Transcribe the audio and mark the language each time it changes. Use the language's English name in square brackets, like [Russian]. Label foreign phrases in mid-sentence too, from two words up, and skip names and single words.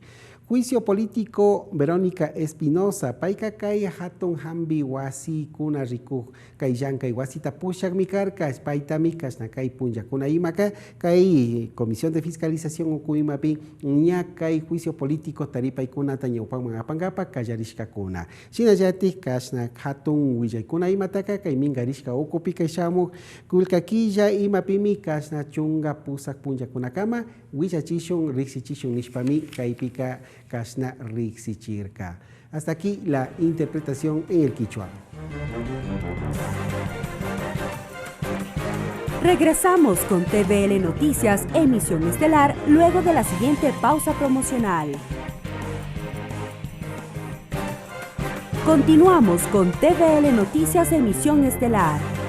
[Spanish] Juicio político [Quechua] Verónica Espinosa, payka kay hatun hambi wasi kuna riku kay llankay wasita pushakmi karka, paytami kashna kay punllakuna imaka, kay Comisión de Fiscalización uku imapi ña kay [Spanish] juicio político [Quechua] taripaykunata ñawpakman apangapa kallarishkakuna. Shinallati kashna hatun willaykuna imataka kay mingarishka ukupi kay shamuk kulkakilla imapimi kashna chunga pusak punllakunakama willachishun riqsichishun nishpami kaypika kashna riqsichirka. [Spanish] Hasta aquí la interpretación en el quichua. Regresamos con TVL Noticias, emisión estelar, luego de la siguiente pausa promocional. Continuamos con TVL Noticias, emisión estelar.